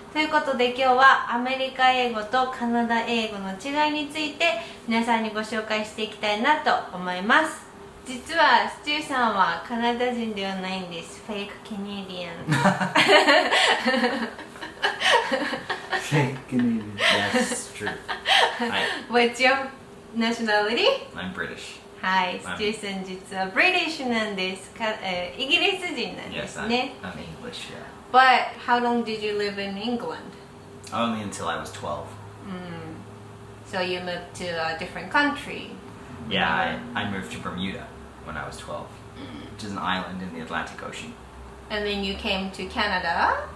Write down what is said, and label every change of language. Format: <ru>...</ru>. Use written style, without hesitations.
<ja>ということで今日はアメリカ英語とカナダ英語の違いについて皆さんにご紹介していきたいなと思います。実はスチューさんはカナダ人ではないんです。</ja> <en>フェイクケネディアン。 Fake Canadian. That's true. What's your nationality? I'm British.</en> <ja>はい、スチューさん実はブリティッシュなんです。イギリス人なんで</ja> <en>Yes,</en> <ja>すね。</ja> <en>I'm English, yeah. But how long did you live in England? Only until I was 12. So you moved to a different country? Yeah, I moved to Bermuda when I was 12, which is an island in the Atlantic Ocean, And then you came to Canada?</en>